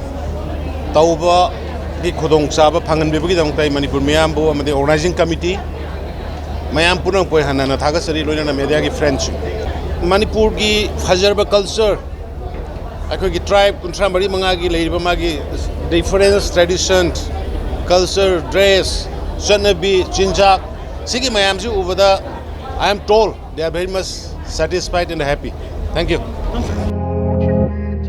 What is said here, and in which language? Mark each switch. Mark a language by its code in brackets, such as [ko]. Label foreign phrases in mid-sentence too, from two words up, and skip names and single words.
[mni] ꯇꯧꯕꯒꯤ ꯈꯨꯗꯣꯡꯆꯥꯕ ꯐꯪꯍꯟꯕꯤꯕꯒꯤꯗꯃꯛꯇ ꯑꯩ ꯃꯅꯤꯄꯨꯔ ꯃꯤꯌꯥꯝꯕꯨ ꯑꯃꯗꯤ [en] organizing committee [mni] ꯃꯌꯥꯝ ꯄꯨꯝꯅꯃꯛꯄꯨ ꯍꯟꯅ ꯊꯥꯒꯠꯆꯔꯤ ꯂꯣꯏꯅꯅ ꯃꯦꯗꯤꯌꯥꯒꯤ ꯐ꯭ꯔꯦꯟడ్ꯁꯤꯡ ꯃꯅꯤꯄꯨꯔꯒꯤ ꯐꯖꯔꯕ ꯀꯜꯆꯔ ꯑꯩꯈꯣꯏꯒꯤ ꯇ꯭ꯔꯥꯏꯕ 34-35ꯒꯤ ꯂꯩꯔꯤꯕ ꯃꯥꯒꯤ [en] difference tradition culture dress [mni] ꯆꯠꯅꯕꯤ ꯆꯤꯟꯖꯥꯛ ꯁꯤꯒꯤ ꯃꯌꯥꯝꯁꯤ ꯎꯕꯗ [en] I am told they are very much satisfied and happy. Thank you.